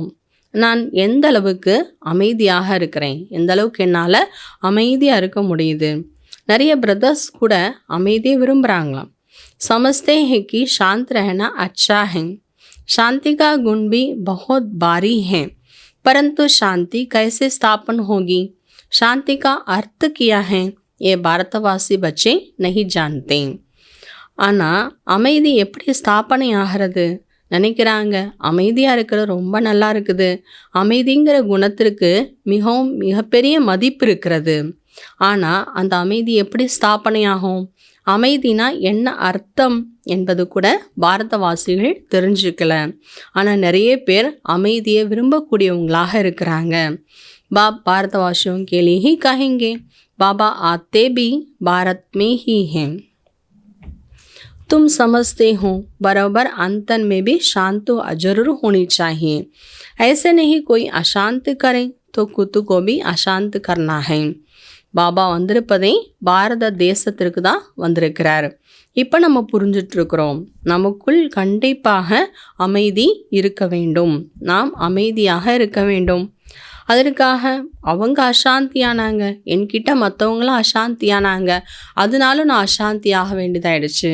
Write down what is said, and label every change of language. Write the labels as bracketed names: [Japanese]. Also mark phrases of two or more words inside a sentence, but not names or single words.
[Tamil] நான் எந்த அளவுக்கு அமைதியாக இருக்கிறேன், எந்த அளவுக்கு என்னால் அமைதியாக இருக்க முடியுது. நிறைய பிரதர்ஸ் கூட அமைதியை விரும்புகிறாங்களாம். [Hindi] समझते हैं कि शांत रहना अच्छा है. शांति का गुण भी बहुत भारी है, परंतु शांति कैसे स्थापन होगी, शांति का अर्थ क्या है, ये भारतवासी बच्चे नहीं जानते. [Tamil] ஆனால் அமைதி எப்படி ஸ்தாபனை ஆகிறது நினைக்கிறாங்க. அமைதியாக இருக்கிறது ரொம்ப நல்லா இருக்குது. அமைதிங்கிற குணத்திற்கு மிகப்பெரிய மதிப்பு இருக்கிறது. ஆனால் அந்த அமைதி எப்படி ஸ்தாபனை ஆகும், அமைதினா என்ன அர்த்தம் என்பது கூட பாரதவாசிகள் தெரிஞ்சுக்கல. ஆனால் நிறைய பேர் அமைதியை விரும்பக்கூடியவங்களாக இருக்கிறாங்க. [Hindi] भारतवासियों के लिए ही कहेंगे, बाबा आते भी भारत में ही हैं. तुम समझते हो बराबर अंतन में भी शांत जरूर होनी चाहिए. ऐसे नहीं कोई अशांत करे तो खुद को भी अशांत करना है. [Tamil] பாபா வந்திருப்பதை பாரத தேசத்திற்கு தான் வந்திருக்கிறார். இப்போ நம்ம புரிஞ்சிட்ருக்கிறோம், நமக்குள் கண்டிப்பாக அமைதி இருக்க வேண்டும். நாம் அமைதியாக இருக்க வேண்டும். அதற்காக அவங்க அசாந்தியானாங்க, என்கிட்ட மற்றவங்களும் அசாந்தியானாங்க, அதனாலும் நான் அசாந்தியாக வேண்டியதாயிடுச்சு.